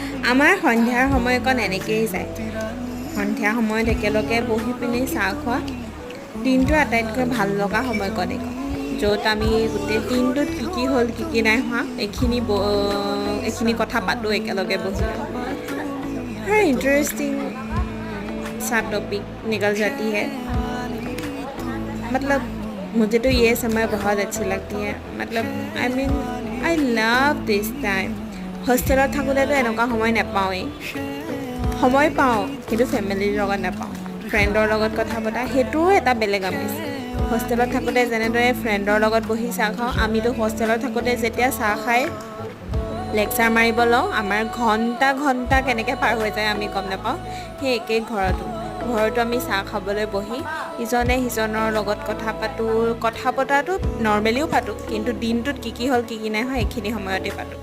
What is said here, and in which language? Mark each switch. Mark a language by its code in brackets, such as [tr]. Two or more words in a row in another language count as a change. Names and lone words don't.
[as] আমাৰ সন্ধিয়াৰ সময়কণ এনেকৈয়ে যায় সন্ধিয়া সময়ত একেলগে বহি পিনি চাহ খোৱা দিনটো আটাইতকৈ ভাল লগা সময়কণ এইকণ য'ত আমি গোটেই দিনটোত কি হ'ল কি নাই হোৱা এইখিনি কথা পাতোঁ একেলগে বহি [hi] हर इंटरेस्टिंग सा टॉपिक निकल जाती है मतलब मुझे तो ये समय बहुत अच्छी लगती है मतलब [en] I love this time [as] হোষ্টেলত থাকোঁতেতো এনেকুৱা সময় নাপাওঁৱেই সময় পাওঁ কিন্তু ফেমিলিৰ লগত নাপাওঁ ফ্ৰেণ্ডৰ লগত কথা পতা সেইটোও এটা বেলেগ আমেজ হোষ্টেলত থাকোঁতে যেনেদৰে ফ্ৰেণ্ডৰ লগত বহি চাহ খাওঁ আমিতো হোষ্টেলত থাকোঁতে যেতিয়া চাহ খাই লেকচাৰ মাৰিব লওঁ আমাৰ ঘণ্টা কেনেকৈ পাৰ হৈ যায় আমি গম নাপাওঁ সেই একেই ঘৰতো আমি চাহ খাবলৈ বহি ইজনে সিজনৰ লগত কথা পতাটো নৰ্মেলিও পাতোঁ কিন্তু দিনটোত কি হ'ল কি নাই হোৱা এইখিনি সময়তে পাতোঁ